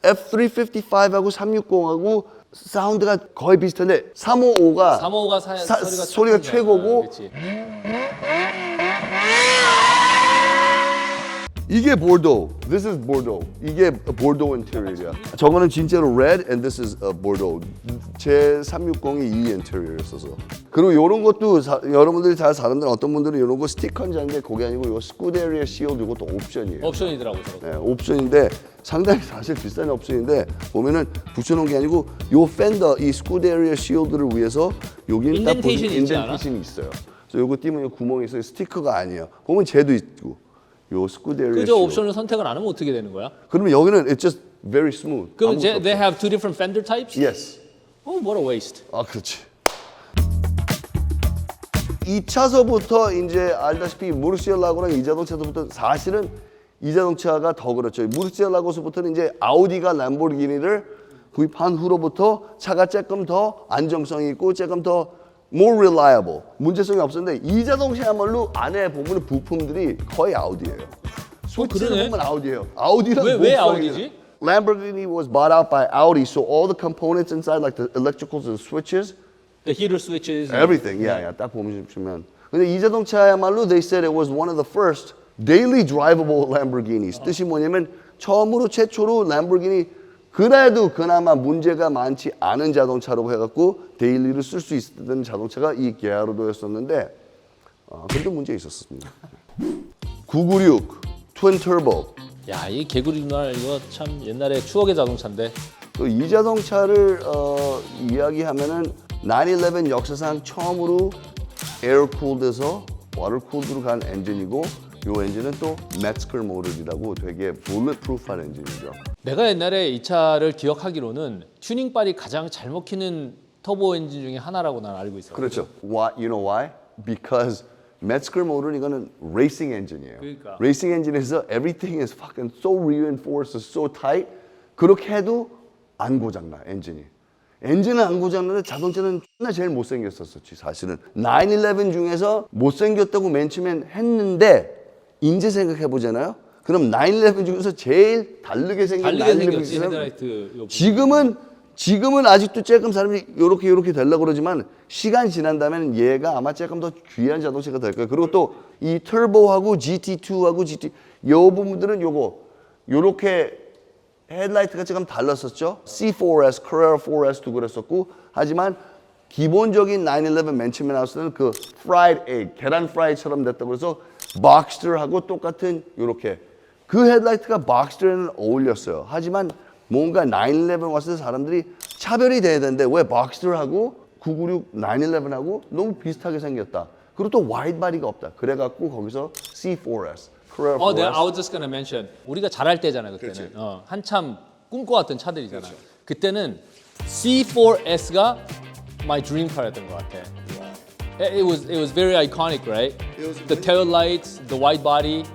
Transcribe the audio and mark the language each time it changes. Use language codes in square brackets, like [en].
[ko] F355하고 360하고 사운드가 거의 비슷한데 355가 355가 소리가 최고고 그치. 이게 보르도. [en] This is Bordeaux. [ko] 이게 보르도 인테리어야. 저거는 진짜로 [en] red and this is Bordeaux. [ko] 제 360이 이 인테리어였어서. 그리고 이런 것도 여러분들이 잘 사는데 어떤 분들은 이런 거 스티커인지 아는데 그게 아니고 이 스쿠데리아 시일드 이것도 옵션이에요. 옵션이더라고 저거. 네, 옵션인데 상당히 사실 비싼 옵션인데 보면은 붙여놓은 게 아니고 요 팬더 이 스쿠데리아 시일드를 위해서 여기는 딱 보면 인덴테이션이 있어요. 그래서 요거 띄면 구멍이 있어요. 스티커가 아니에요. 보면 쟤도 있고 요 스쿠데리아 그저 옵션을 선택을 안 하면 어떻게 되는 거야? 그러면 여기는 [en] it's just very smooth. [ko] 그럼 아무것도 [en] they [ko] 없어. [en] have two different fender types? Yes. Oh, what a waste. [ko] 그렇지. 2차서부터 이제 알다시피 무르시엘라고랑 이 자동차부터 사실은 이 자동차가 더 그렇죠. 무르시엘라고서부터는 이제 아우디가 람보르기니를 구입한 후로부터 차가 조금 더 안정성이 있고 조금 더 [en] more reliable, [ko] 문제성이 없었는데 이 자동차야말로 안에 보면 부품들이 거의 아우디예요. 스위치를 그러네. 보면 아우디예요. 아우디랑 왜 아우디지? [en] Lamborghini was bought out by Audi, so all the components inside, like the electricals and switches, The heater switches. everything, yeah, [ko] 딱 보시면. 근데 이 자동차야말로 [en] they said it was one of the first daily drivable Lamborghinis. [ko] 뜻이 뭐냐면 처음으로 최초로 램보르기니 그래도 그나마 문제가 많지 않은 자동차라고 해갖고 데일리를 쓸 수 있었던 자동차가 이 게아르도였었는데 그래도 문제 있었습니다. 996 트윈 터보. 야, 이 개구리 눈알 이거 참 옛날에 추억의 자동차인데. 또 이 자동차를 이야기하면은 911 역사상 처음으로 에어 쿨드에서 워터 쿨드로 간 엔진이고 이 엔진은 또 매츠컬 모델이라고 되게 bulletproof한 엔진이죠. 내가 옛날에 이 차를 기억하기로는 튜닝발이 가장 잘 먹히는 터보 엔진 중에 하나라고 난 알고 있어요. 그렇죠. [en] Why? You know why? Because [ko] 매츠컬 모델은 이거는 레이싱 엔진이에요. 그러니까. 레이싱 엔진에서 [en] everything is fucking so reinforced, so tight. [ko] 그렇게 해도 안 고장나 엔진이. 엔진은 안 고장나는데 자동차는 나 제일 못생겼었지 사실은. 911 중에서 못생겼다고 맨 처음엔 했는데 이제 생각해 보잖아요. 그럼 911 중에서 제일 다르게 생긴 달리게 911 생겼지 중에서 헤드라이트. 지금은 아직도 조금 사람들이 요렇게 되려고 그러지만 시간 지난 다음에는 얘가 아마 조금 더 귀한 자동차가 될 거예요. 그리고 또 이 터보하고 GT2하고 GT 요 부분들은 요렇게 헤드라이트가 조금 달랐었죠. C4S, Carrera 4S도 그랬었고 하지만 기본적인 911 맨 처음에 나왔을 때는 그 [en] fried egg, [ko] 계란 프라이처럼 됐다고 그래서 박스터하고 똑같은 요렇게 그 헤드라이트가 박스터에는 어울렸어요. 하지만 뭔가 911 왔을 때 사람들이 차별이 돼야 되는데 왜 박스터하고 996 911하고 너무 비슷하게 생겼다. 그리고 또 와이드 바디가 없다. 그래갖고 거기서 C4S, Carrera 4S. 내가 [en] I was just gonna mention [ko] 우리가 잘할 때잖아 그때는. 한참 꿈꿔왔던 차들이잖아. 그때는 C4S가 [en] my dream car [ko] 였던 것 같아. [en] It was very iconic, right? The tail lights, the wide body.